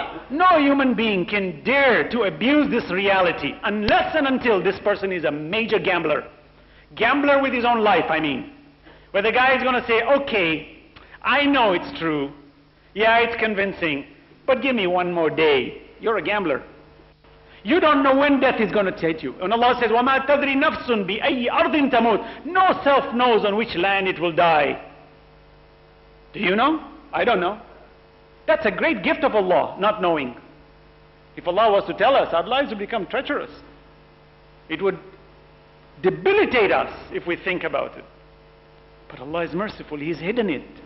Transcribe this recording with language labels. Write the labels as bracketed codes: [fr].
[en] No human being can dare to abuse this reality unless and until this person is a major gambler. Gambler with his own life, I mean. Where the guy is going to say, okay, I know it's true. Yeah, it's convincing. But give me one more day. You're a gambler. You don't know when death is going to take you. And Allah says, [ar] وَمَا تَدْرِي نَفْسٌ بِأَيِّ أَرْضٍ تَمُوتُ. [en] No self knows on which land it will die. Do you know? I don't know. That's a great gift of Allah, not knowing. If Allah was to tell us, our lives would become treacherous. It would debilitate us if we think about it. But Allah is merciful. He's hidden it.